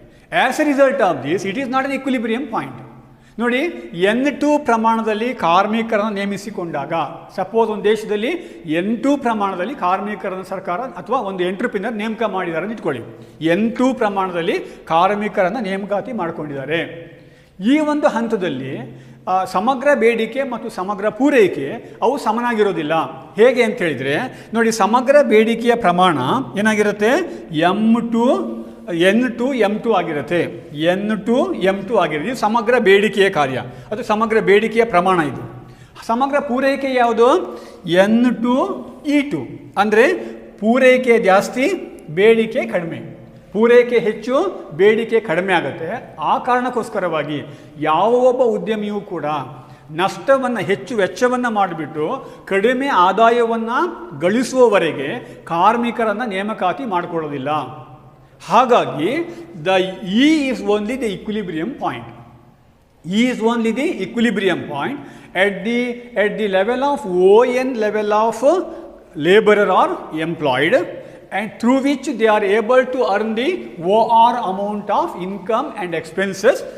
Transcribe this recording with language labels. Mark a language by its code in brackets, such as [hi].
[en] As a result of this, it is not an equilibrium point. [kn] ನೋಡಿ, N2 ಪ್ರಮಾಣದಲ್ಲಿ ಕಾರ್ಮಿಕರನ್ನು ನೇಮಿಸಿಕೊಂಡಾಗ, suppose ಒಂದು ದೇಶದಲ್ಲಿ N2 ಪ್ರಮಾಣದಲ್ಲಿ ಕಾರ್ಮಿಕರನ್ನು ಸರ್ಕಾರ ಅಥವಾ ಒಂದು ಎಂಟ್ರಪ್ರಿನರ್ ನೇಮಕ ಮಾಡಿದ್ದಾರೆ ಅಂತ ಇಟ್ಕೊಳ್ಳಿ. N2 ಪ್ರಮಾಣದಲ್ಲಿ ಕಾರ್ಮಿಕರನ್ನು ನೇಮಕಾತಿ ಮಾಡಿಕೊಂಡಿದ್ದಾರೆ. ಈ ಒಂದು ಹಂತದಲ್ಲಿ ಸಮಗ್ರ ಬೇಡಿಕೆ ಮತ್ತು ಸಮಗ್ರ ಪೂರೈಕೆ ಅವು ಸಮನಾಗಿರೋದಿಲ್ಲ. ಹೇಗೆ ಅಂತ ಹೇಳಿದರೆ ನೋಡಿ, ಸಮಗ್ರ ಬೇಡಿಕೆಯ ಪ್ರಮಾಣ ಏನಾಗಿರುತ್ತೆ, N2 M2 ಆಗಿರುತ್ತೆ. N2 M2 ಆಗಿರುತ್ತೆ. ಇದು ಸಮಗ್ರ ಬೇಡಿಕೆಯ ಕಾರ್ಯ, ಅದು ಸಮಗ್ರ ಬೇಡಿಕೆಯ ಪ್ರಮಾಣ. ಇದು ಸಮಗ್ರ ಪೂರೈಕೆ ಯಾವುದು, N2 E2. ಅಂದರೆ ಪೂರೈಕೆ ಜಾಸ್ತಿ, ಬೇಡಿಕೆ ಕಡಿಮೆ. ಪೂರೈಕೆ ಹೆಚ್ಚು, ಬೇಡಿಕೆ ಕಡಿಮೆ ಆಗುತ್ತೆ. ಆ ಕಾರಣಕ್ಕೋಸ್ಕರವಾಗಿ ಯಾವ ಒಬ್ಬ ಉದ್ಯಮಿಯೂ ಕೂಡ ನಷ್ಟವನ್ನು, ಹೆಚ್ಚು ವೆಚ್ಚವನ್ನು ಮಾಡಿಬಿಟ್ಟು ಕಡಿಮೆ ಆದಾಯವನ್ನು ಗಳಿಸುವವರೆಗೆ ಕಾರ್ಮಿಕರನ್ನು ನೇಮಕಾತಿ ಮಾಡಿಕೊಳ್ಳೋದಿಲ್ಲ. ಹಾಗಾಗಿ [en] E is only the equilibrium point. E is only the equilibrium point at the level of ON level of laborer are employed, and through which they are able to earn the OR amount of income and expenses.